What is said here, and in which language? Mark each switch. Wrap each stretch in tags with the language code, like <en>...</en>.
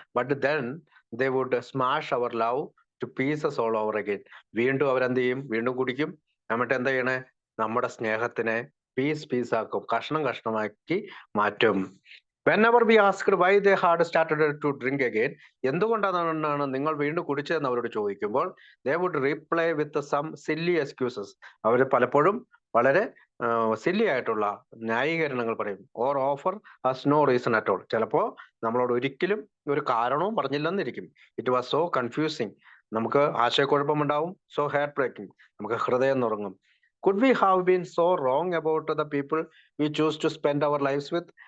<en>But then they would smash our love to pieces all over again.</en> <ml>വീണ്ടും അവരെന്ത് ചെയ്യും? വീണ്ടും കുടിക്കും. എന്നിട്ട് എന്താ ചെയ്യണേ? നമ്മുടെ സ്നേഹത്തിനെ പീസ് ആക്കും, കഷ്ണം കഷ്ണമാക്കി മാറ്റും.</ml> <en>Whenever we asked why they had started to drink again,</en> <ml>എന്തുകൊണ്ടാണ് നിങ്ങൾ വീണ്ടും കുടിച്ചതെന്ന് അവരോട് ചോദിക്കുമ്പോൾ,</ml> <en>they would reply with some silly excuses.</en> <ml>അവർ പലപ്പോഴും വളരെ സില്ലി ആയിട്ടുള്ള ന്യായീകരണങ്ങൾ പറയും.</ml> <en>Or offer us no reason at all.</en> <ml>ചിലപ്പോ നമ്മളോട് ഒരിക്കലും ഒരു കാരണവും പറഞ്ഞില്ലെന്നിരിക്കും.</ml> <en>It was so confusing.</en> <ml>നമുക്ക് ആശയക്കുഴപ്പമുണ്ടാവും.</ml> <en>so heartbreaking,</en> <ml>നമുക്ക് ഹൃദയം നുറങ്ങും.</ml> <en>Could we have been so wrong about the people we choose to spend our lives with?</en>